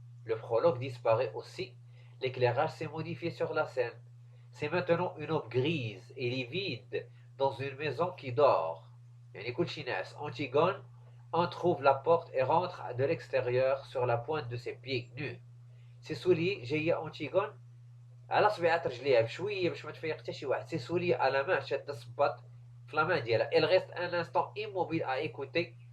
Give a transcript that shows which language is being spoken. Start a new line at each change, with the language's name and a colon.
French: Le prologue disparaît aussi. L'éclairage s'est modifié sur la scène. C'est maintenant une aube grise et livide dans une maison qui dort. Antigone entr'ouvre la porte et rentre de l'extérieur sur la pointe de ses pieds nus. Ses souliers
Arabic: جاية Antigone على صبيعات رجليها بشوية باش ما تفيق حتى شي واحد.
French: Ses souliers à la main
Arabic: شادة الصباط في
French: la main
Arabic: ديالها.
French: Elle reste un instant immobile à écouter.